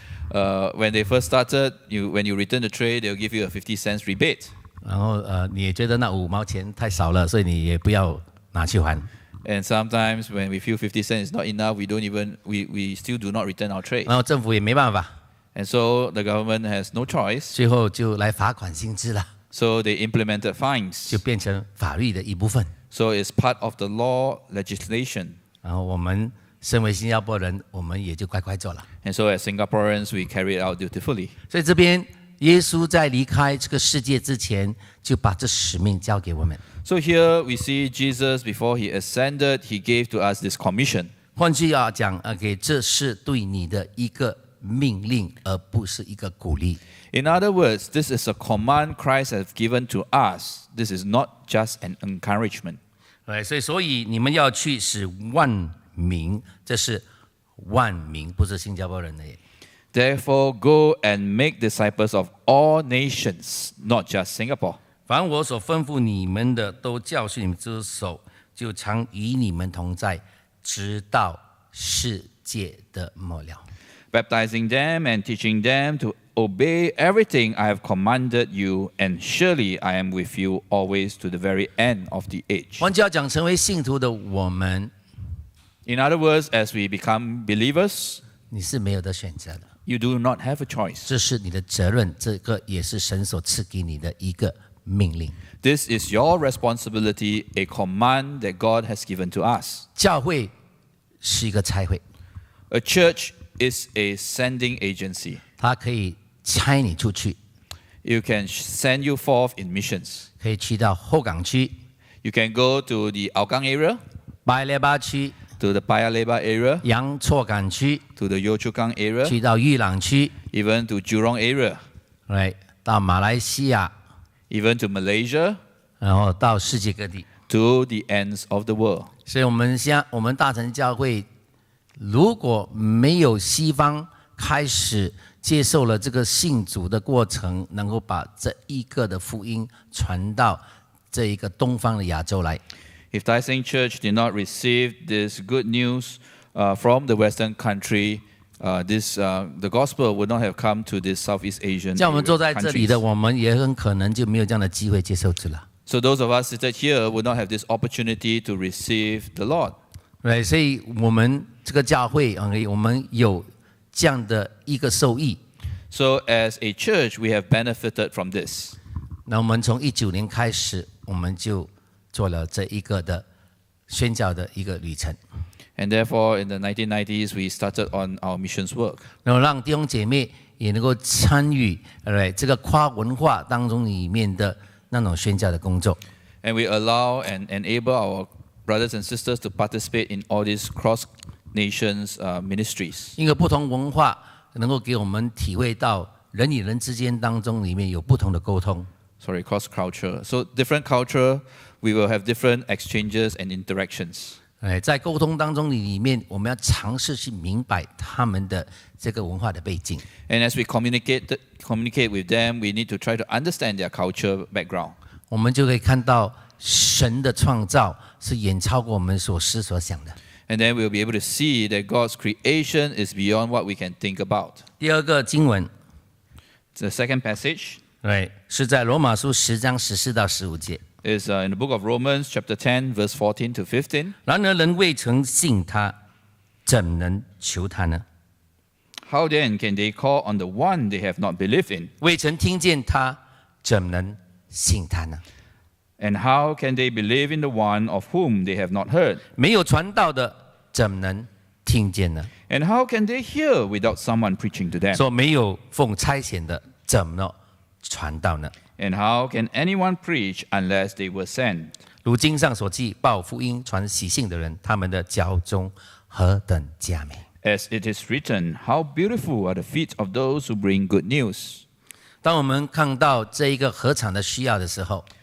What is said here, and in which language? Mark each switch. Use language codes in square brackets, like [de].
[en] When they first started, when you return the tray, they'll give you a 50 cents rebate. [zh] 然后你也觉得那5毛钱太少了，所以你也不要拿去还。 [en] And sometimes when we feel 50 cents is not enough, we still do not return our trays. [zh] 然后政府也没办法， [en] And so the government has no choice. [zh] 最后就来罚款薪资了， [en] So they implemented fines. [zh] 就变成法律的一部分。 [en] So it's part of the law legislation. [zh] 然后我们身为新加坡人，我们也就乖乖做了。 [en] And so as Singaporeans, we carry it out dutifully. [zh] 所以这边耶稣在离开这个世界之前，就把这使命交给我们。 [en] So here we see Jesus, before he ascended, he gave to us this commission. [zh] 换句话讲，这是对你的一个命令，而不是一个鼓励。 [en] In other words, this is a command Christ has given to us. This is not just an encouragement. [zh] 所以你们要去使万民，这是万民，不是新加坡人的耶。 [en] Therefore, go and make disciples of all nations, not just Singapore. [zh] 凡我所吩咐你们的，都教训你们遵守，就常与你们同在，直到世界的末了。 [en] Baptizing them and teaching them to obey everything I have commanded you, and surely I am with you always to the very end of the age. [zh] 换句话讲，成为信徒的我们， [en] In other words, as we become believers, [zh] 你是没有的选择的， [en] you do not have a choice. [zh] 这是你的责任，这个也是神所赐给你的一个命令。 [en] This is your responsibility, a command that God has given to us. [zh] 教会是一个差会， [en] A church is a sending agency. [zh] 它可以差你出去， [en] You can send you forth in missions. [zh] 可以去到后港区、 [en] You can go to the Hougang area, [zh] Lebar 区、 [en] to the Paya Lebar area, [zh] 洋错港区， [en] to the Yio Chu Kang area, [zh] 去到裕朗区， [en] even to Jurong area, [zh] 到马来西亚， [en] even to Malaysia, [zh] 然后到世界各地。 [en] to the ends of the world. [zh] 所以我们大成教会，如果没有西方开始接受了这个信主的过程，能够把这一个的福音传到这一个东方的亚洲来。 [en] If Thai Seng Church did not receive this good news from the Western country, the gospel would not have come to this Southeast Asian [zh] 像我们坐在这里的， [en] countries. [zh] 我们也很可能就没有这样的机会接受主了。 [en] So those of us seated here would not have this opportunity to receive the Lord. [zh] 所以我们这个教会我们有这样的一个受益。 [en] So as a church, we have benefited from this. [zh] 那我们从19年开始，我们就做了这一个的宣教的一个旅程。 [en] And therefore, in the 1990s, we started on our missions work. [zh] 然后让弟兄姐妹也能够参与这个跨文化当中里面的那种宣教的工作。 [en] And we allow and enable our brothers and sisters to participate in all these cross-nations ministries. [zh] 因为不同文化能够给我们体会到人与人之间当中里面有不同的沟通。 [en] Sorry, cross-culture. So different culture, we will have different exchanges and interactions. [zh] 在沟通当中里面，我们要尝试去明白他们的这个文化的背景。 [en] And as we communicate with them, we need to try to understand their culture background. [zh] 我们就可以看到神的创造是远超过我们所思所想的。 [en] And then we'll be able to see that God's creation is beyond what we can think about. [zh] 第二个经文， [en] The second passage [zh] 是在罗马书10章14到15节。 [en] is in the book of Romans, chapter 10, verse 14 to 15. [zh] 然而人未曾信他，怎能求他呢？ [en] How then can they call on the one they have not believed in? [zh] 未曾听见他，怎能信他呢？ [en] And how can they believe in the one of whom they have not heard? [zh] 没有传道的，怎能听见呢？ [en] And how can they hear without someone preaching to them? [zh] 说没有奉差遣的，怎么传道呢？ [en] And how can anyone preach unless they were sent? [zh] 如经上所记，报福音、传喜信的人，他们的脚中何等佳美！ [en] As it is written, how beautiful are the feet of those who bring good news. [zh] 当我们看到这一个禾场的需要的时候，